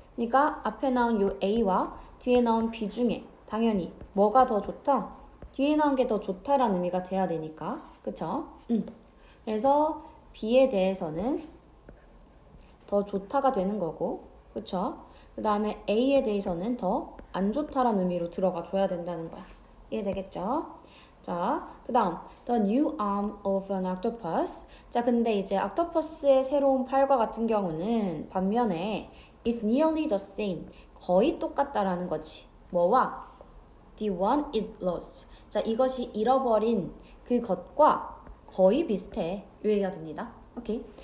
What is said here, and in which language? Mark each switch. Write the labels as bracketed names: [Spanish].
[Korean] 그러니까 앞에 나온 요 A와 뒤에 나온 B 중에 당연히 뭐가 더 좋다? 뒤에 나온 게 더 좋다라는 의미가 돼야 되니까. 그쵸? 그래서 B에 대해서는 더 좋다가 되는 거고, 그쵸? 그 다음에 A에 대해서는 더 안 좋다라는 의미로 들어가 줘야 된다는 거야. 이해되겠죠? 자, 그 다음 [English] The new arm of an octopus. [Korean] 자, 근데 이제 octopus의 새로운 팔과 같은 경우는 반면에 [English] is nearly the same. [Korean] 거의 똑같다라는 거지. 뭐와? [English] The one it lost. [Korean] 자, 이것이 잃어버린 그것과 거의 비슷해. 이 얘기가 됩니다. 오케이.